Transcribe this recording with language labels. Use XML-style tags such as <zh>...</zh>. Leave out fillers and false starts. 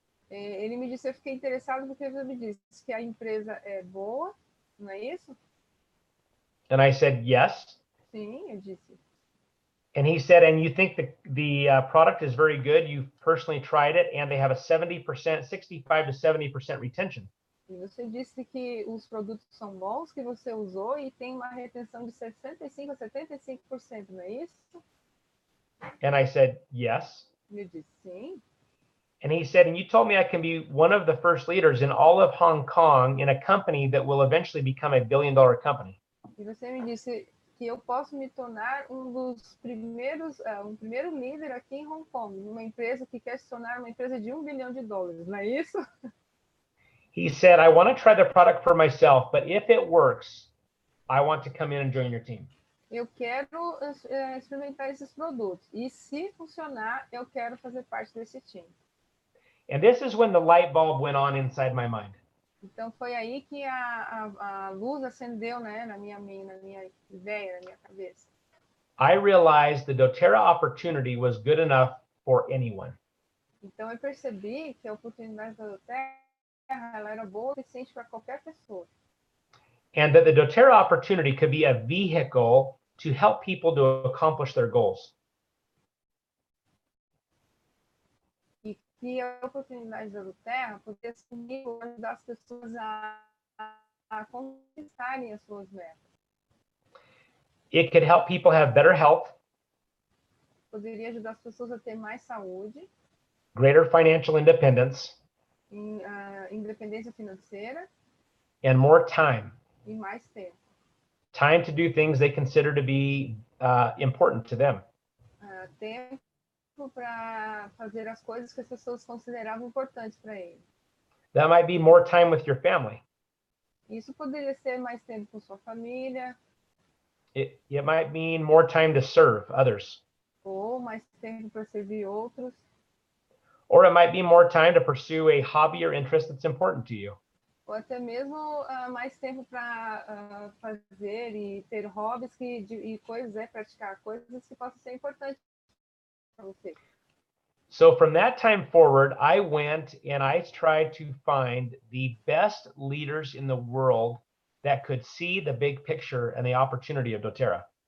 <pt>Ele me disse, eu fiquei interessado porque você me disse que a empresa é boa, não é isso?</pt> <en>And I said, yes.</en> <pt>Sim, eu disse.</pt> <en>And he said, and you think the product is very good, you've personally tried it, and they have a 70%, 65 to 70% retention.</en> <pt>E você disse que os produtos são bons, que você usou e tem uma retenção de 65 a 75%, não é isso?</pt> <en>And I said, yes.</en> <pt>Eu disse, sim.</pt> <en>And he said, and you told me I can be one of the first leaders in all of Hong Kong in a company that will eventually become a billion-dollar company.</en> <pt>E você me disse que eu posso me tornar um primeiro líder aqui em Hong Kong, numa empresa que quer se tornar uma empresa de $1 bilhão, não é isso?</pt> <en>He said, I want to try the product for myself, but if it works, I want to come in and join your team.</en> <pt>Eu quero experimentar esses produtos. E se funcionar, eu quero fazer parte desse time.</pt> <en>And this is when the light bulb went on inside my mind.</en> <pt>Então foi aí que a luz acendeu, né, na minha ideia, na minha cabeça.</pt> <en>I realized the Doterra opportunity was good enough for anyone.</en> <pt>Então eu percebi que a oportunidade da Doterra, ela era boa o suficiente para qualquer pessoa.</pt> <en>And that the Doterra opportunity could be a vehicle to help people to accomplish their goals.</en> <pt>E que a oportunidade da Doterra poderia ajudar as pessoas a conquistarem as suas metas.</pt> <en>It could help people have better health,</en> <pt>Poderia ajudar as pessoas a ter mais saúde,</pt> <en>greater financial independence,</en> <pt>independência financeira</pt> <en>and more time.</en> <pt>e mais tempo.</pt> <en>time to do things they consider to be important to them.</en> <pt>Tempo para fazer as coisas que as pessoas consideravam importantes para ele.</pt> <en>That might be more time with your family.</en> <pt>Isso poderia ser mais tempo com sua família.</pt> <en>It might mean more time to serve others.</en> <pt>Ou mais tempo para servir outros.</pt> <en>Or it might be more time to pursue a hobby or interest that's important to you.</en> <pt>Ou até mesmo mais tempo para fazer e ter hobbies e coisas, praticar coisas que possam ser importantes para você.</pt> <en>So from that time forward, I went and I tried to find the best leaders in the world that could see the big picture and the opportunity of Doterra.</en>